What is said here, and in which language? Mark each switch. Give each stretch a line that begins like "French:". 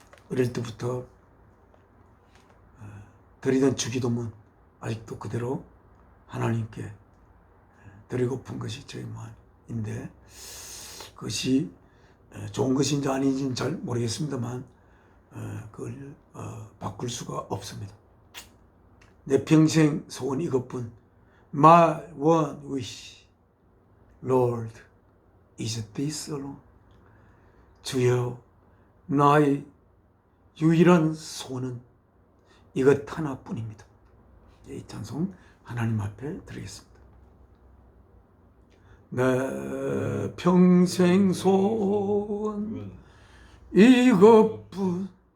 Korean: 어릴 때부터 드리던 주기도문 아직도 그대로 하나님께 드리고픈 것이 저의 마음인데 그것이 좋은 것인지 아닌지는 잘 모르겠습니다만 그걸 바꿀 수가 없습니다. 내 평생 소원 이것뿐.
English: My one wish, Lord, is this alone.
Korean: 주여, 나의 유일한 소원은 이것 하나뿐입니다. 이 찬송 하나님 앞에 드리겠습니다. 내 평생 소원 이것뿐.